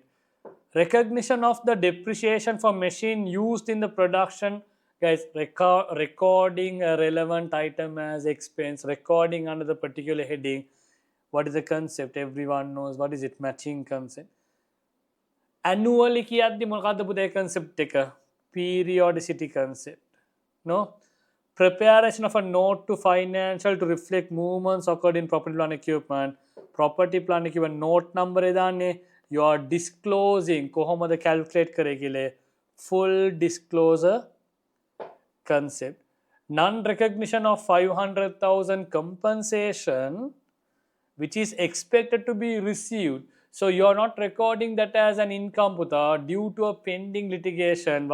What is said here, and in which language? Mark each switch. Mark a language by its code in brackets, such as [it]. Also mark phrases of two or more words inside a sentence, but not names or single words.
[en] Recognition of the depreciation for machine used in the production. Guys, recording a relevant item as expense, recording under the particular heading. What is the concept? Everyone knows. What is it? Matching concept. [si] Annually කියද්දි මොකද්ද පුතේ concept එක? [en] Periodicity concept. No? Preparation of a note to financial to reflect movements occurred in property plant equipment. Property plant equipment note number එදාන්නේ you are disclosing [si] කොහොමද calculate කරේ කියලා [en] full disclosure concept. Non-recognition of 500,000 compensation which is expected to be received. So you are not recording that as an income Putha due to a pending litigation.